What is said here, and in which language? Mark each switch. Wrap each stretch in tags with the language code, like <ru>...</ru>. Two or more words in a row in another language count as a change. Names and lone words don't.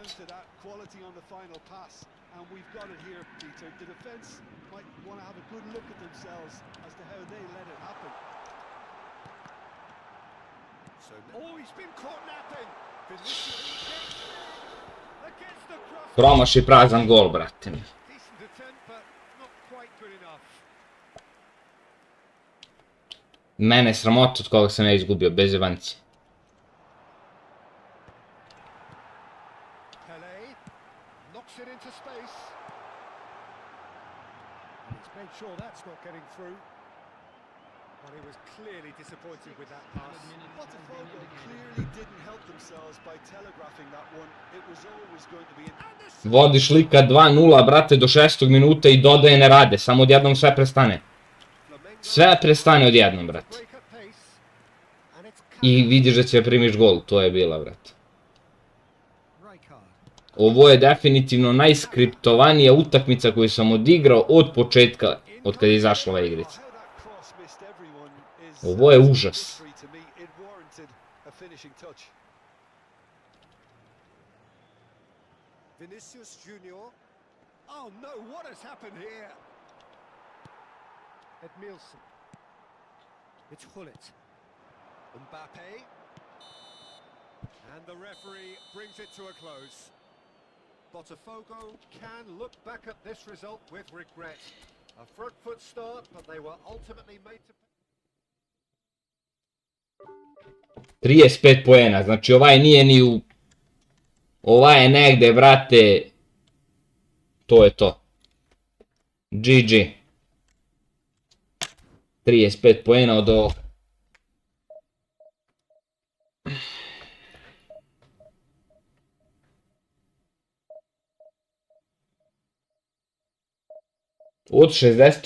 <en>to that quality on the final pass, and we've got it here, Peter. The defence might want to have a good look at themselves as to how they let it happen. So, oh, he's been caught napping. Vinicius against the cross.</en> <bs>Promaši prazan gol, brate mi.</bs> <en>Decent attempt, but not quite good enough.</en> <bs>Mene je sramota od koga sam ja izgubio, bez jebanci.</bs> <en>Pele knocks it into space. And he's made sure that's not getting through. But he was clearly disappointed with that pass. Botafogo clearly didn't help themselves by telegraphing that one. It was always going to be an...</en> <bs>Vodiš lika 2-0, brate, do 6. minuta i dodaje ne rade. Samo odjednom sve prestane. Sve prestane odjednom, brate.</bs> <en>Break at pace. And it's</en> <bs>I vidiš da će primiš gol. To je bila, brate.</bs> <en>Rijkaard.</en> <bs>Ovo je definitivno najskriptovanija utakmica koju sam odigrao od početka, od kada je izašla ova igrica.</bs> <en>How that cross missed everyone is</en> <bs>Ovo je užas.</bs> <en>victory to me. It warranted a finishing touch. Vinicius Junior. Oh no, what has happened here? Edmilson. It's Hullet. Mbappe. And the referee brings it to a close. Botafogo can look back at this result with regret. A front foot start, but they were ultimately made to...</en> <bs>35 poena, znači ovaj nije ni u... Ovaj je negde, brate... To je to. GG. 35 poena od ovog. Od 60.</bs>